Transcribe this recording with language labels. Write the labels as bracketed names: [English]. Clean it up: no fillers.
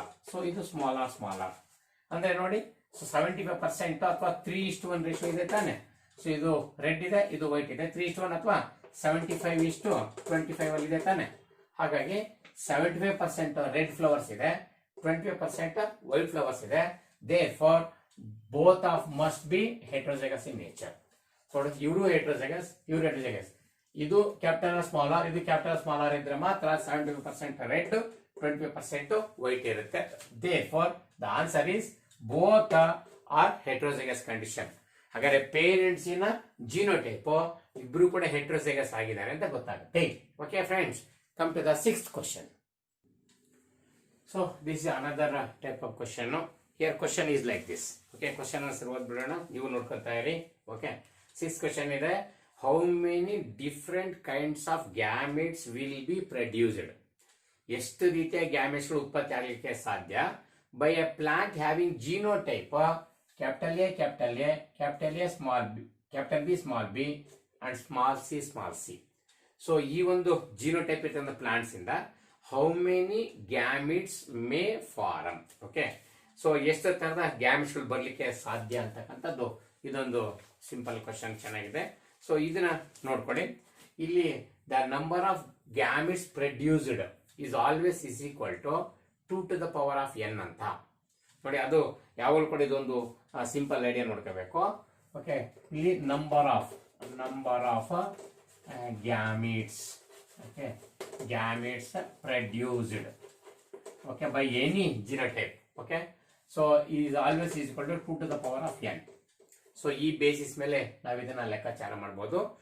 [Kannada] So ಇದು small R ಅಂದ್ರೆ ನೋಡಿ, ಸೊ 75% ಅಥವಾ 3:1 ರೇಷಿಯೋ ಇದೆ ತಾನೆ. ಸೊ ಇದು ರೆಡ್ ಇದೆ, ಇದು ವೈಟ್ ಇದೆ. 3:1 ಅಥವಾ 75:25 ಅಲ್ಲಿ ಇದೆ ತಾನೆ. ಹಾಗಾಗಿ 75% ರೆಡ್ ಫ್ಲವರ್ಸ್ ಇದೆ, 25% ವೈಟ್ ಫ್ಲವರ್ಸ್ ಇದೆ. [English] Therefore, both of must be heterozygous in nature. [Kannada] So, ಇವರು heterozygous, ಇವರು heterozygous. ಇದು ಕ್ಯಾಪಿಟಲ್ ಸ್ಮಾಲ್ ಆರ್, ಇದು ಕ್ಯಾಪಿಟಲ್ ಸ್ಮಾಲ್ ಆರ್ ಇದ್ರೆ ಮಾತ್ರ 75% ರೆಡ್, 25% ವೈಟ್ ಇರುತ್ತೆ. [English] Therefore, the answer is both are heterozygous condition. [Kannada] ಹಾಗಾದ್ರೆ ಪೇರೆಂಟ್ಸ್ ಇನ ಜಿನೋಟೈಪ್ ಇಬ್ರು ಕೂಡ ಹೆಟ್ರೋಸೈಗಸ್ ಆಗಿದ್ದಾರೆ ಅಂತ ಗೊತ್ತಾಗುತ್ತೆ. [English] Okay friends, come to the sixth question. So this is another type of question. Here question is like this. [Kannada] Okay, question answer ಓದ್ಬಿಡೋಣ, ನೀವು ನೋಡ್ಕೊಳ್ತಾ ಇರಿ. ಓಕೆ, 6th question ಇದೆ, [English] how many different kinds of gametes will be produced? [Kannada] ಎಷ್ಟು ರೀತಿಯ gametes ಗಳು ಉತ್ಪತ್ತಿ ಆಗಲಿಕ್ಕೆ ಸಾಧ್ಯ [English] by a plant having genotype capital A, small b, capital B, small b and small c. [Kannada] So ಈ ಒಂದು ಜಿನೋಟೈಪ್ ಇರ್ತಕ್ಕಂಥ ಪ್ಲಾಂಟ್ಸ್ ಇಂದ [English] How many gametes may form. [Kannada] Okay, so ಎಷ್ಟು ತರದ ಗ್ಯಾಮಿಟ್ಸ್ ಗಳು ಬರ್ಲಿಕ್ಕೆ ಸಾಧ್ಯ ಅಂತಕ್ಕಂಥದ್ದು ಇದೊಂದು ಸಿಂಪಲ್ ಕ್ವಶನ್, ಚೆನ್ನಾಗಿದೆ. ಸೊ ಇದನ್ನ ನೋಡ್ಕೊಳ್ಳಿ. [English] ಇಲ್ಲಿ the number of gametes produced is always is equal to 2 to the power of n [Kannada] ಅಂತ ನೋಡಿ. ಅದು ಯಾವಾಗಲೂ ಕೂಡ ಇದೊಂದು ಸಿಂಪಲ್ ಐಡಿಯಾ ನೋಡ್ಕೋಬೇಕು. ಓಕೆ, ಇಲ್ಲಿ number of gametes, okay, gametes produced, okay, [English] By any genotype. [Kannada] Okay, [English] So is always is equal to 2 to the power of n. [Kannada] So ಈ basis ಮೇಲೆ ನಾವು ಇದನ್ನ ಲೆಕ್ಕಾಚಾರ ಮಾಡಬಹುದು.